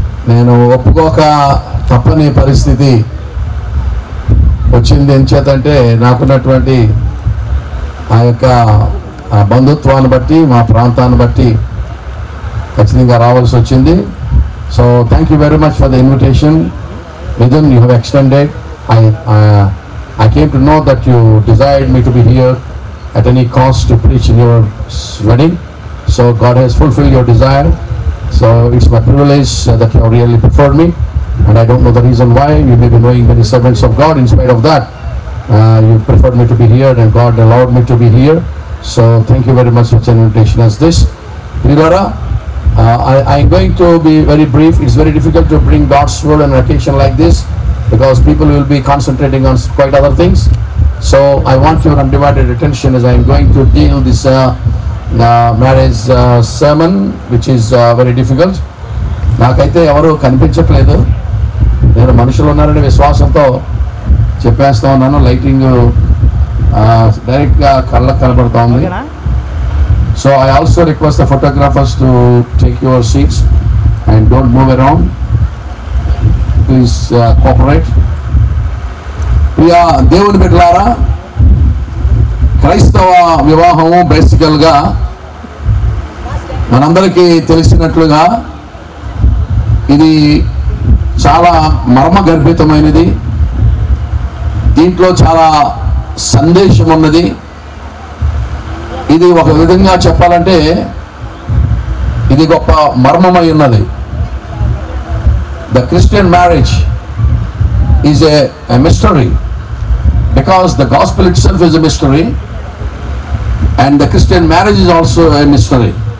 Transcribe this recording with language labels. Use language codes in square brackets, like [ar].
[te] నేను ఒప్పుకోక తప్పని పరిస్థితి వచ్చింది. ఎంచేతంటే నాకున్నటువంటి ఆ యొక్క బంధుత్వాన్ని బట్టి, మా ప్రాంతాన్ని బట్టి ఖచ్చితంగా రావాల్సి వచ్చింది. [en] So thank you very much for the invitation. Midun, you have extended. I came to know that you desired me to be here at any cost to preach in your wedding. So God has fulfilled your desire. So it's my privilege that you have really preferred me. And I don't know the reason why. You may be knowing many servants of God. In spite of that, you preferred me to be here, and God allowed me to be here. So thank you very much for such an invitation as this. Prilara, I'm going to be very brief. It's very difficult to bring God's word on an occasion like this because people will be concentrating on quite other things. So I want your undivided attention as I'm going to deal this marriage sermon, which is very difficult. [te] నాకైతే ఎవరు కనిపించట్లేదు. నేను మనుషులు ఉన్నారనే విశ్వాసంతో చెప్పేస్తా ఉన్నాను. Lighting డైరెక్ట్గా కళ్ళకు కనబడుతూ ఉంది. [en] So I also request the photographers to take your seats and don't move around. Please cooperate. [te] Priya దేవుని బిడ్డలారా, క్రైస్తవ వివాహము బేసికల్గా మనందరికీ తెలిసినట్లుగా ఇది చాలా మర్మగర్భితమైనది. దీంట్లో చాలా సందేశం ఉన్నది. ఇది ఒక విధంగా చెప్పాలంటే ఇది గొప్ప మర్మమై ఉన్నది. [en] The Christian marriage is a mystery because the gospel itself is a mystery and the Christian marriage is also a mystery.